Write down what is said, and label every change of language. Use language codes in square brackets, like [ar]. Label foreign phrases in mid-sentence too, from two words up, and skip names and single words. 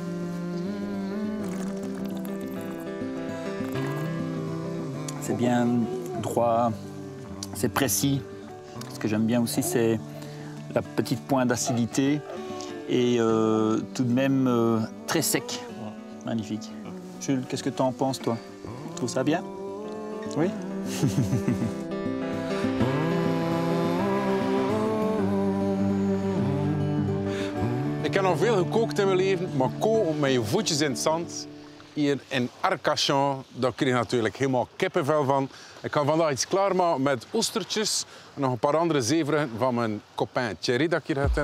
[fr] C'est bien droit, c'est précis. Ce que j'aime bien aussi, c'est la petite pointe d'acidité et tout de même très sec. Magnifique. Jules, qu'est-ce que tu en penses, toi? Tu trouves ça bien? Oui? [nl] Ik heb nog veel gekookt in mijn leven, maar koken met je voetjes in het zand, hier in Arcachon, daar krijg je natuurlijk helemaal kippenvel van. Ik ga vandaag iets klaarmaken met oestertjes en nog een paar andere zeevruchten van mijn copain Thierry dat ik hier heb.